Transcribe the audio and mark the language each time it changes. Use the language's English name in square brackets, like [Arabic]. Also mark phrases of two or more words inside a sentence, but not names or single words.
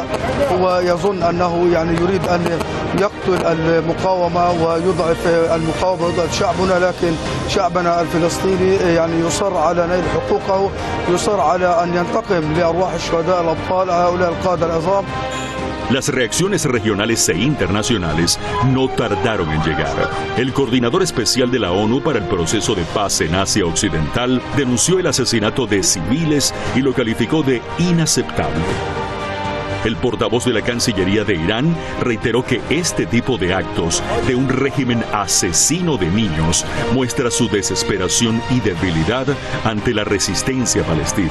[Arabic] هو يظن أنه يريد أن يقتل المقاومة ويضعف المقاومة ويضعف شعبنا، لكن شعبنا الفلسطيني يصر على نيل حقوقه، يصر على أن ينتقم لأرواح الشهداء الأبطال هؤلاء القادة العظام. [Spanish] Las reacciones regionales e internacionales no tardaron en llegar. El coordinador especial de la ONU para el proceso de paz en Asia Occidental denunció el asesinato de civiles y lo calificó de inaceptable. El portavoz de la Cancillería de Irán reiteró que este tipo de actos de un régimen asesino de niños muestra su desesperación y debilidad ante la resistencia palestina.